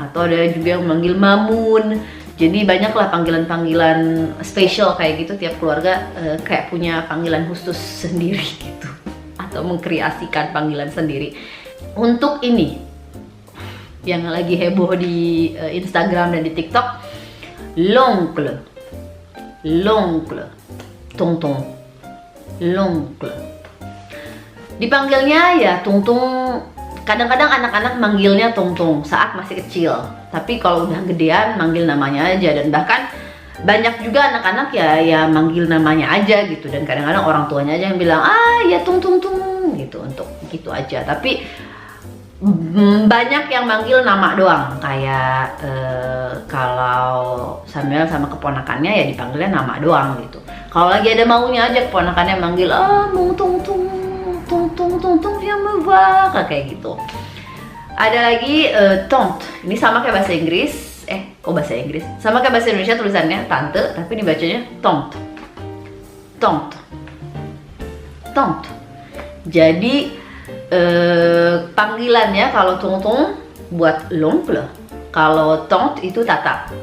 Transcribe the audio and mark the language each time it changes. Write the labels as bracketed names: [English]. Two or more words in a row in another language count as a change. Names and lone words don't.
[Indonesian] Atau ada juga yang manggil mamun. Jadi banyaklah panggilan-panggilan spesial kayak gitu, tiap keluarga kayak punya panggilan khusus sendiri gitu, atau mengkreasikan panggilan sendiri. Untuk ini yang lagi heboh di Instagram dan di TikTok, [French] l'oncle, l'oncle, tonton, l'oncle. [Indonesian] Dipanggilnya ya tonton. Kadang-kadang anak-anak manggilnya tongtong saat masih kecil, tapi kalau udah gedean manggil namanya aja. Dan bahkan banyak juga anak-anak ya manggil namanya aja gitu. Dan kadang-kadang orang tuanya aja yang bilang ya tong gitu, untuk gitu aja. Tapi banyak yang manggil nama doang. Kayak kalau Samuel sama keponakannya ya dipanggilnya nama doang gitu. Kalau lagi ada maunya aja keponakannya manggil mau tong [French] viens me voir, [Indonesian] kayak gitu. Ada lagi tante. Ini sama kayak bahasa Inggris. Kok bahasa Inggris? Sama kayak bahasa Indonesia tulisannya tante, tapi dibacanya tante. Tante. Tante. Jadi panggilannya kalau tonton buat l'oncle, kalau tante itu tata.